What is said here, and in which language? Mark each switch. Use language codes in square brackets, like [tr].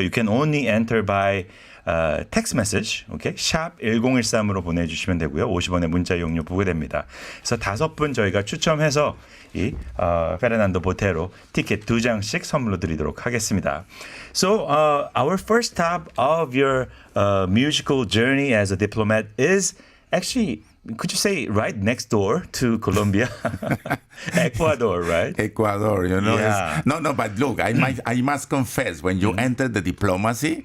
[en] You can only enter by text message, okay? [ko] 샵 1013으로 보내주시면 되고요. 50원의 문자 이용료 부과됩니다. 그래서 5분 저희가 추첨해서 이 페르난도 보테로 티켓 2장씩 선물로 드리도록 하겠습니다. [en] So our first stop of your musical journey as a diplomat is actually, could you say, right next door to Colombia? Ecuador, right? Ecuador, Yeah. No, but look, I must confess, when you enter the diplomacy,